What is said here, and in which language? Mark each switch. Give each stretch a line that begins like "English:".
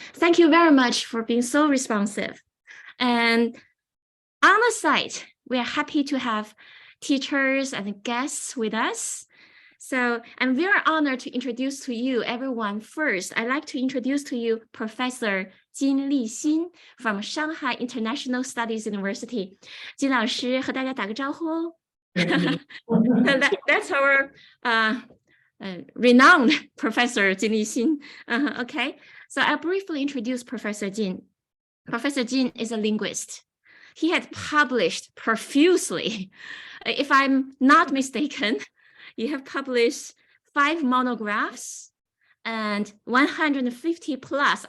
English: Thank you very much for being so responsive. And on the site, we are happy to have teachers and guests with us. So I'm very honored to introduce to you everyone. First, I'd like to introduce to you Professor Jin Lixin from Shanghai International Studies University.
Chinese: Jin 老师和大家打个招呼哦。
English: That's our renowned Professor Jin Lixin. Okay, so I'll briefly introduce Professor Jin. Professor Jin is a linguist. He had published profusely. If I'm not mistaken, you have published 5 monographs and 150 plus.